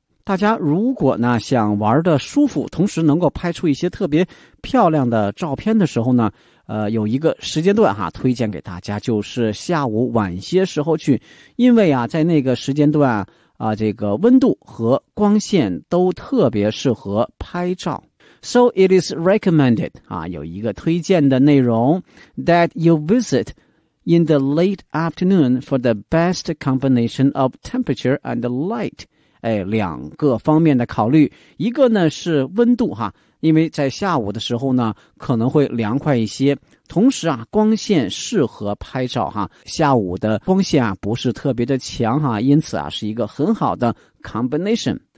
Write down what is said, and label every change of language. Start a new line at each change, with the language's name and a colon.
Chinese: 大家如果呢想玩的舒服，同时能够拍出一些特别漂亮的照片的时候呢，有一个时间段哈、推荐给大家，就是下午晚些时候去，因为啊在那个时间段啊、这个温度和光线都特别适合拍照。
English: So it is recommended,
Chinese: 啊有一个推荐的内容
English: that you visit in the late afternoon for the best combination of temperature and light.
Chinese: 两个方面的考虑，一个呢是温度哈，因为在下午的时候呢可能会凉快一些，同时啊光线适合拍照哈，下午的光线啊不是特别的强哈，因此啊是一个很好的 combination。